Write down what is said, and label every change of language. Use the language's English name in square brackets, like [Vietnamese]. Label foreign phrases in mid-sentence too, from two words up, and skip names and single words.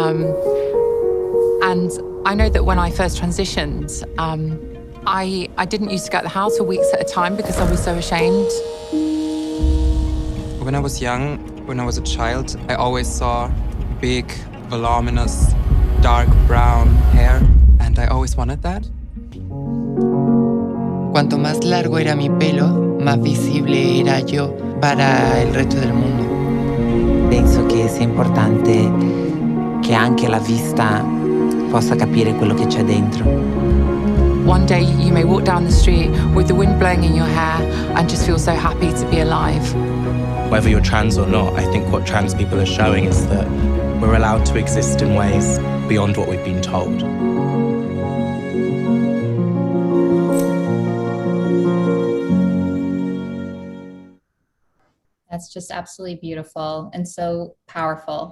[English] And I know that when I first transitioned, I didn't used to get out of the house for weeks at a time because I was so ashamed. When I was young, when I was a child, I always saw big, voluminous, dark brown hair, and I always wanted that. [Spanish] Cuanto más largo era mi pelo, más visible era yo para el resto del mundo. [Italian] Penso che sia importante che anche la vista possa capire quello che c'è dentro. [English] One day you may walk down the street with the wind blowing in your hair and just feel so happy to be alive. Whether you're trans or not, I think what trans people are showing is that we're allowed to exist in ways beyond what we've been told. That's just absolutely beautiful and so powerful.